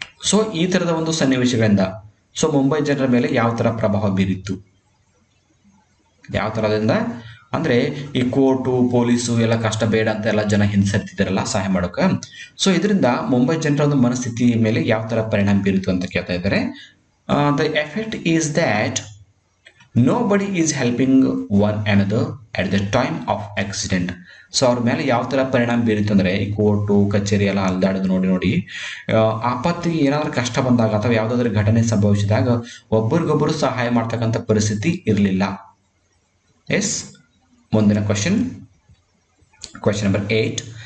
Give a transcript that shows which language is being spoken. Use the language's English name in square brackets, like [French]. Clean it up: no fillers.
[Kannada] So ಈ ತರದ ಒಂದು ಸನ್ನಿವೇಶಗಳಿಂದ ಸೊ ಮುಂಬೈ ಜನರ ಮೇಲೆ ಯಾವ ತರ ಪ್ರಭಾವ ಬೀರಿತ್ತು, ಯಾವ ತರದಿಂದ ಅಂದ್ರೆ ಈ ಕೋರ್ಟು ಪೊಲೀಸು ಎಲ್ಲ ಕಷ್ಟ ಬೇಡ ಅಂತ ಎಲ್ಲ ಜನ ಹಿಂಸರಿತಿದ್ದಾರಲ್ಲ ಸಹಾಯ ಮಾಡೋಕೆ. ಸೊ ಇದರಿಂದ ಮುಂಬೈ ಜನರ ಒಂದು ಮನಸ್ಥಿತಿ ಮೇಲೆ ಯಾವ ತರ ಪರಿಣಾಮ ಬೀರಿತು ಅಂತ ಕೇಳ್ತಾ ಇದ್ದಾರೆ. [English] The effect is that nobody is helping one another at the time of accident. [Kannada] So ಅವ್ರ ಮೇಲೆ ಯಾವ ಥರ ಪರಿಣಾಮ ಬೀರಿತು ಅಂದರೆ ಈ ಕೋರ್ಟು ಕಚೇರಿ ಎಲ್ಲ ಅಲ್ದಾಡೋದು ನೋಡಿ ನೋಡಿ ಆಪತ್ತಿಗೆ ಏನಾದರೂ ಕಷ್ಟ ಬಂದಾಗ ಅಥವಾ ಯಾವುದಾದ್ರೂ ಘಟನೆ ಸಂಭವಿಸಿದಾಗ ಒಬ್ಬರಿಗೊಬ್ಬರು ಸಹಾಯ ಮಾಡ್ತಕ್ಕಂಥ ಪರಿಸ್ಥಿತಿ ಇರಲಿಲ್ಲ. ಎಸ್, ಮುಂದಿನ ಕ್ವಶನ್ ನಂಬರ್ 8.